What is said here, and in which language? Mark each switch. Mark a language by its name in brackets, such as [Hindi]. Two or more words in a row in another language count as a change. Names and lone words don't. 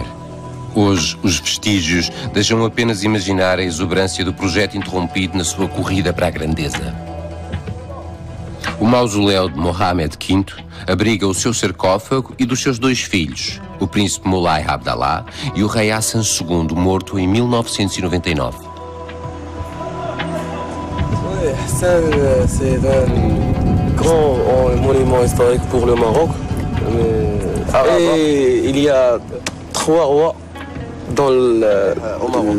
[Portuguese] Hoje, os vestígios deixam apenas imaginar a exuberância do projeto interrompido na sua corrida para a grandeza. O mausoléu de Mohammed V abriga o seu sarcófago e dos seus 2 filhos, o príncipe Moulay Abdallah e o rei Hassan II, morto em 1999. [French] Oui, Hassan, c'est un grand monument historique pour le Maroc. Et il y a 3 rois dans au Maroc.